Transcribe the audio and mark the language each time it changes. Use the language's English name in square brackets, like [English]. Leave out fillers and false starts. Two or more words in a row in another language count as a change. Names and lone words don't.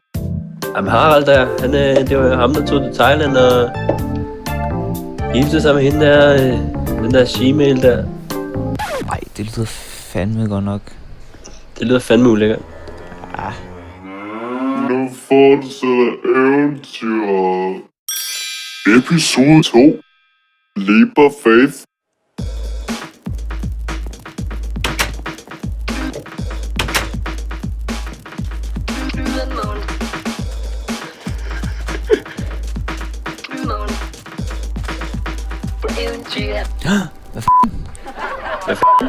[Danish] Jamen Harald der, det var ham, der tog til Thailand og giftede sig med hende der, den der Gmail der. Ej, det lyder fandme godt nok. Det lyder fandme ulækkert. Nu fortsætter eventyret. Episode 2. Leap of Faith. Knud og Måns. Knud og Måns på eventyr. Hvad f***?